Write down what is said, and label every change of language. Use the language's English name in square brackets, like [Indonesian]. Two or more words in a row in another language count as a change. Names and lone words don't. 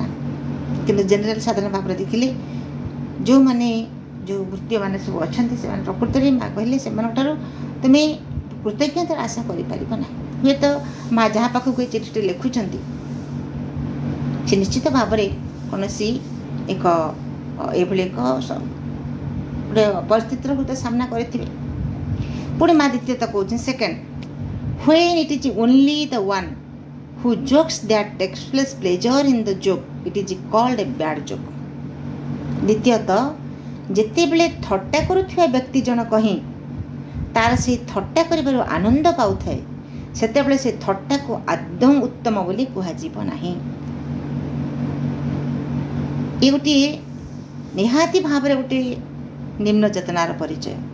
[Odia] କିନ୍ତୁ ଜେନେରାଲ ସାଧାରଣ ଭାବରେ ଦେଖିଲେ ଯେଉଁମାନେ ଯେଉଁ ବୃତ୍ତିମାନେ ସବୁ ଅଛନ୍ତି ସେମାନେ ପ୍ରକୃତରେ ମା କହିଲେ ସେମାନଙ୍କଠାରୁ ତୁମେ କୃତଜ୍ଞତାର ଆଶା କରିପାରିବ ନାହିଁ। ହୁଏତ ମା ଯାହା ପାଖକୁ ଏ ଚିଠିଟି ଲେଖୁଛନ୍ତି ସେ ନିଶ୍ଚିତ ଭାବରେ କୌଣସି ଏକ ଏଭଳି ଏକ ଗୋଟେ ପରିସ୍ଥିତିର ହୁଏତ ସାମ୍ନା କରିଥିବେ। ପୁଣି ମା ଦ୍ୱିତୀୟତ କହୁଛନ୍ତି ସେକେଣ୍ଡ, [English] when it is only the one who jokes that express pleasure in the joke, it is called a bad joke. [Odia] ଦ୍ୱିତୀୟତଃ ଯେତେବେଳେ ଥଟ୍ଟା କରୁଥିବା ବ୍ୟକ୍ତି ଜଣକ ହିଁ ତାର ସେଇ ଥଟ୍ଟା କରିବାରୁ ଆନନ୍ଦ ପାଉଥାଏ ସେତେବେଳେ ସେ ଥଟ୍ଟାକୁ ଆଦୌ ଉତ୍ତମ ବୋଲି କୁହାଯିବ ନାହିଁ। ଏ ଗୋଟିଏ ନିହାତି ଭାବରେ ଗୋଟିଏ ନିମ୍ନ ଚେତନାର ପରିଚୟ।